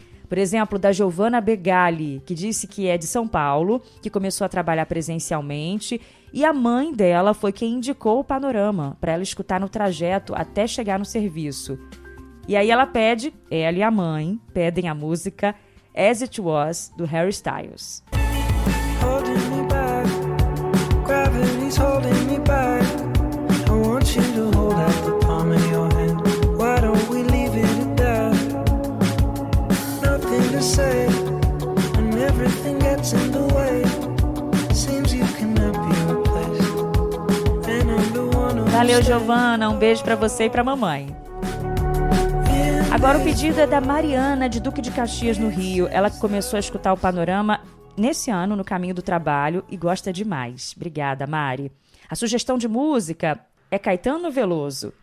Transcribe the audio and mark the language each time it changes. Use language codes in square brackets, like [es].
[pt] Por exemplo, da Giovana Begali, que disse que é de São Paulo, que começou a trabalhar presencialmente, e a mãe dela foi quem indicou o Panorama para ela escutar no trajeto até chegar no serviço. E aí ela ela e a mãe pedem a música As It Was, do Harry Styles. [en] Holding me back, gravity's holding me back. I want you to hold out the palm of your hand. Why don't we leave it at that? Nothing to say, and everything gets in the way. Seems you cannot be replaced. And I'm the one who [pt] Valeu, Giovana, um beijo pra você e pra mamãe. Agora o pedido é da Mariana, de Duque de Caxias, no Rio. Ela que começou a escutar o Panorama nesse ano, no caminho do trabalho, e gosta demais. Obrigada, Mari. A sugestão de música é Caetano Veloso.